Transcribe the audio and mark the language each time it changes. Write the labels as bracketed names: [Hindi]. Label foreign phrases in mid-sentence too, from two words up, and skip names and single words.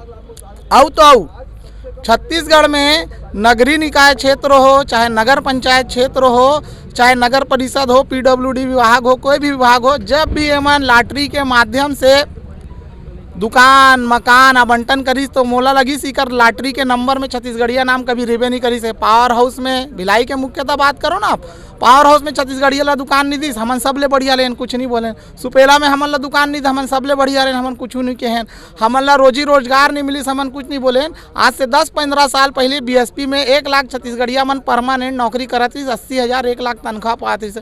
[Chhattisgarhi] तो छत्तीसगढ़ में नगरीय निकाय क्षेत्र हो, चाहे नगर पंचायत क्षेत्र हो, चाहे नगर परिषद हो, PWD विभाग हो, कोई भी विभाग हो, जब भी एमन लॉटरी के माध्यम से दुकान मकान आवंटन करीस तो मोला लगी सीकर लॉटरी के नंबर में छत्तीसगढ़िया नाम कभी रेबे नहीं करी से। पावर हाउस में भिलाई के मुख्यतः बात करो ना आप, पावर हाउस में छत्तीसगढ़िया ला दुकान नहीं दी, हमन सब ले बढ़िया लेन कुछ नहीं बोले। सुपेला में हमन ला दुकान नहीं दी, हमन सब ले बढ़िया लेन, हमन कुछ नहीं कहें। हमन ला रोजी रोजगार नहीं मिली, हमन कुछ नहीं बोले। आज से 10-15 साल पहले BSP में 1 लाख छत्तीसगढ़िया मन परमानेंट नौकरी करत थी, 80,000 1 लाख तनख्वाह पाती से।